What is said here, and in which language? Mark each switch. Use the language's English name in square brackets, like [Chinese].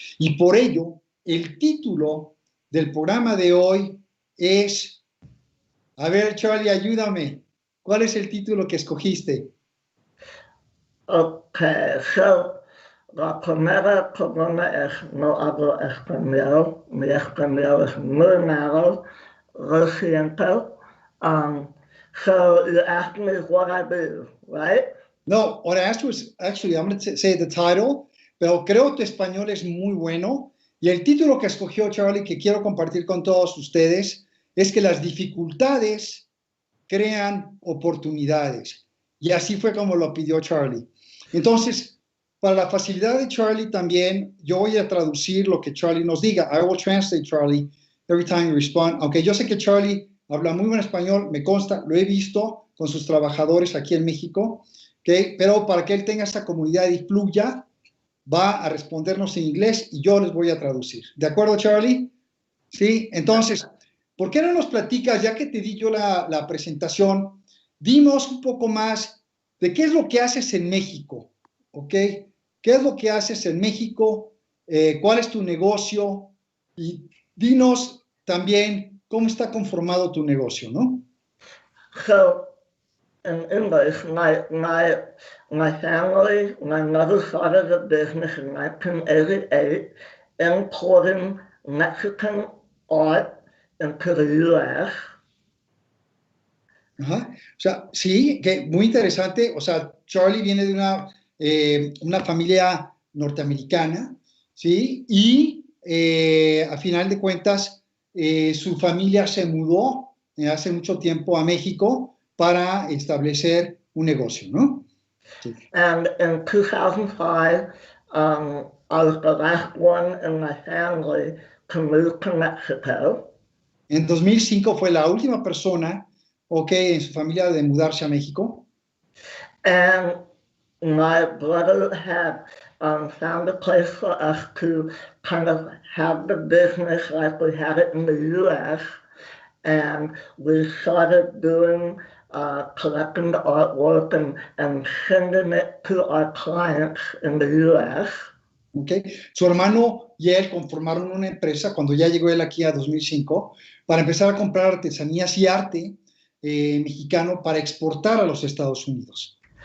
[Spanish] Y por ello, el título del programa de hoy es, a ver, Charly, ayúdame. ¿Cuál es el título que escogiste? [English] Okay, so [Spanish] la primera columna es no hablo español, mi español es muy malo, lo siento. [English] So you asked me what I do, right? No, what I asked was, actually, I'm going to say the title, [Spanish] pero creo que tu español es muy bueno. Y el título que escogió Charly, que quiero compartir con todos ustedes, es que las dificultades crean oportunidades. Y así fue como lo pidió Charly. Entonces, para la facilidad de Charly también, yo voy a traducir lo que Charly nos diga. [English] I will translate, Charly, every time you respond. [Spanish] Aunque yo sé que Charly habla muy buen español, me consta, lo he visto con sus trabajadores aquí en México, ¿okay? Pero para que él tenga esa comunidad y fluya, va a respondernos en inglés y yo les voy a traducir. ¿De acuerdo, Charly? Sí, entonces, ¿por qué no nos platicas, ya que te di yo la presentación, dinos un poco más de qué es lo que haces en México, ¿ok? ¿Qué es lo que haces en México? ¿Cuál es tu negocio? Y dinos también cómo está conformado tu negocio, ¿no? [English] So in English, my family, my mother started a business in 1988 importing Mexican art into the U.S. Ajá. [Spanish] O sea, sí, que muy interesante. O sea, Charly viene de una familia norteamericana, ¿sí? Y a final de cuentas, su familia se mudó hace mucho tiempo a México para establecer un negocio, ¿no? Sí. [English] And in 2005, I was the last one in my family to move to Mexico. [Spanish] En 2005 fue la última persona, ok, en su familia de mudarse a México. [English] And my brother had found a place for us to kind of have the business like we had it in the U.S. And we started doing collecting the artwork and sending it to our clients in the U.S. Okay. [Spanish] Su hermano y él conformaron una empresa cuando ya llegó él aquí a 2005 para empezar a comprar artesanías y arte mexicano para exportar a los Estados Unidos.